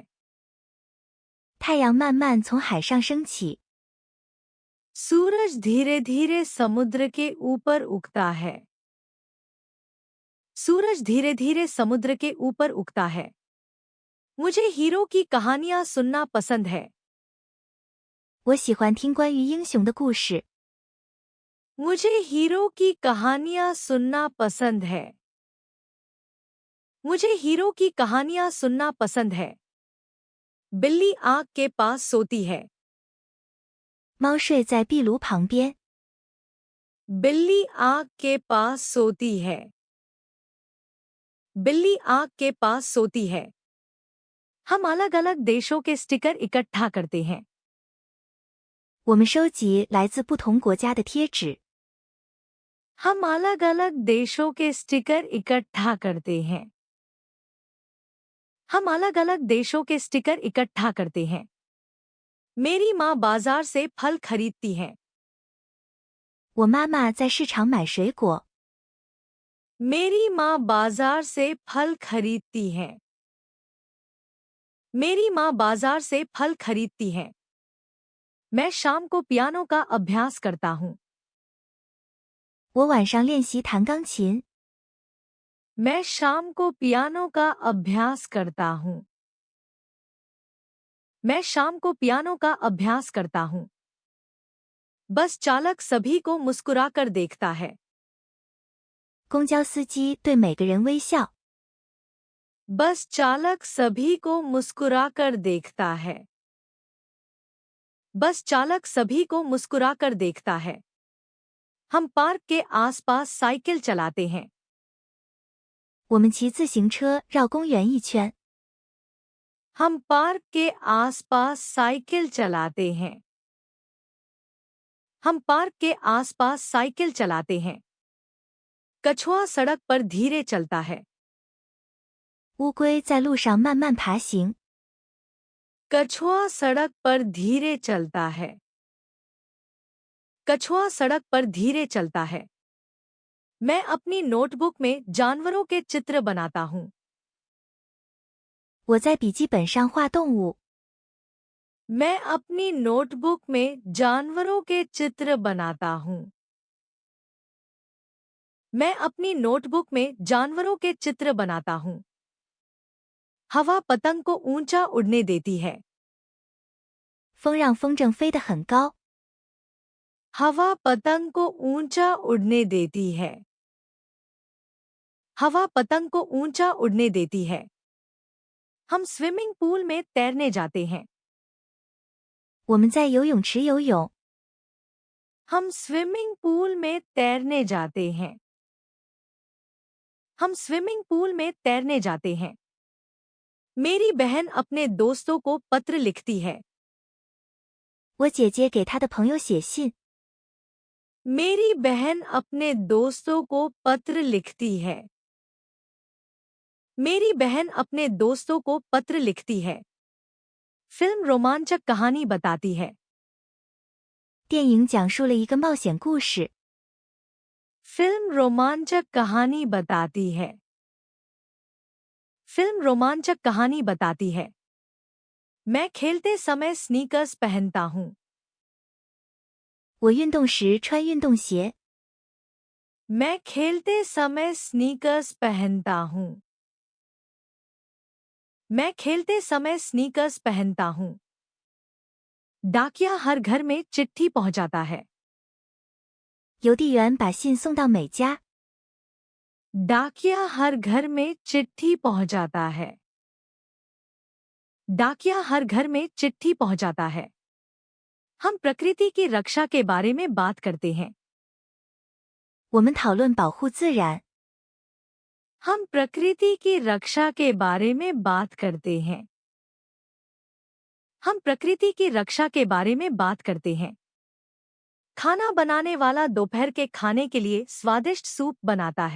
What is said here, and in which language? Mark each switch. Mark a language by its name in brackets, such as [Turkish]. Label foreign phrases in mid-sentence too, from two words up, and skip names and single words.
[Chinese] 太阳慢慢从海上升起。 [Hindi] सूरज धीरे धीरे समुद्र के ऊपर उगता है। सूरज धीरे धीरे समुद्र के ऊपर उगता है। मुझे हीरो की कहानियां सुनना पसंद है। [Chinese] 我喜欢听关于英雄的故事。 [Hindi] मुझे हीरो की कहानियां सुनना पसंद है। मुझे हीरो की कहानियां सुनना पसंद है। बिल्ली आग के पास सोती है। [Chinese] 猫睡在壁炉旁边。 [Hindi] बिल्ली आग के पास सोती है। बिल्ली आग के पास सोती है। हम अलग अलग देशों के स्टिकर इकट्ठा करते हैं। [Chinese] 我们收集来自不同国家的贴纸。 [Hindi] हम अलग अलग देशों के स्टिकर इकट्ठा करते हैं। हम अलग अलग देशों के स्टिकर इकट्ठा करते हैं। मेरी माँ बाजार से फल खरीदती है। [Chinese] 我妈妈在市场买水果。 [Hindi] मेरी माँ बाजार से फल खरीदती है। मेरी माँ बाजार से फल खरीदती है। मैं शाम को पियानो का अभ्यास करता हूँ। [Chinese] 我晚上练习弹钢琴。 [Hindi] मैं शाम को पियानो का अभ्यास करता हूँ। मैं शाम को पियानो का अभ्यास करता हूँ। बस चालक सभी को मुस्कुराकर देखता है। [Chinese] 公交司机对每个人微笑。 [Hindi] बस चालक सभी को मुस्कुराकर देखता है। बस चालक सभी को मुस्कुराकर देखता है। हम पार्क के आसपास साइकिल चलाते हैं। [Chinese] 我们骑自行车绕公园一圈。 [Hindi] हम पार्क के आसपास साइकिल चलाते हैं। हम पार्क के आसपास साइकिल चलाते हैं। कछुआ सड़क पर धीरे चलता है। [Chinese] 乌龟在路上慢慢爬行。 [Hindi] कछुआ सड़क पर धीरे चलता है। कछुआ सड़क पर धीरे चलता है। मैं अपनी नोटबुक में जानवरों के चित्र बनाता हूँ। [Chinese] 我在笔记本上画动物。 [Hindi] मैं अपनी नोटबुक में जानवरों के चित्र बनाता हूँ। मैं अपनी नोटबुक में जानवरों के चित्र बनाता हूँ। हवा पतंग को ऊंचा उड़ने देती है। [Chinese] 风让风筝飞得很高。 [Hindi] हवा पतंग को ऊंचा उड़ने देती है। हवा पतंग को ऊंचा उड़ने देती है। हम [English] swimming pool [Hindi] में तैरने जाते हैं। [Chinese] 我们在游泳池游泳。 [Hindi] हम [English] swimming pool [Hindi] में तैरने जाते हैं। हम [English] swimming pool [Hindi] में तैरने जाते हैं। मेरी बहन अपने दोस्तों को पत्र लिखती है। [Chinese] 我姐姐给她的朋友写信。 [Hindi] मेरी बहन अपने दोस्तों को पत्र लिखती है। मेरी बहन अपने दोस्तों को पत्र लिखती है। फिल्म रोमांचक कहानी बताती है। [Chinese] 电影讲述了一个冒险故事。 [Hindi] फिल्म रोमांचक कहानी बताती है। फिल्म रोमांचक कहानी बताती है। मैं खेलते समय स्नीकर्स पहनता हूँ। [Chinese] 我运动时穿运动鞋。 [Hindi] मैं खेलते समय स्नीकर्स पहनता हूँ। मैं खेलते समय स्नीकर्स पहनता हूँ। डाकिया हर घर में चिट्ठी पहुंचाता है। [Chinese] 邮递员把信送到每家。 [Hindi] डाकिया हर घर में चिट्ठी पहुंचाता है। डाकिया हर घर में चिट्ठी पहुंचाता है। हम प्रकृति की रक्षा के बारे में बात करते हैं। [Chinese] 我们讨论保护自然。 [Hindi] हम प्रकृति की रक्षा के बारे में बात करते हैं। हम प्रकृति की रक्षा के बारे में बात करते हैं। खाना बनाने वाला दोपहर के खाने के लिए स्वादिष्ट सूप बनाता है।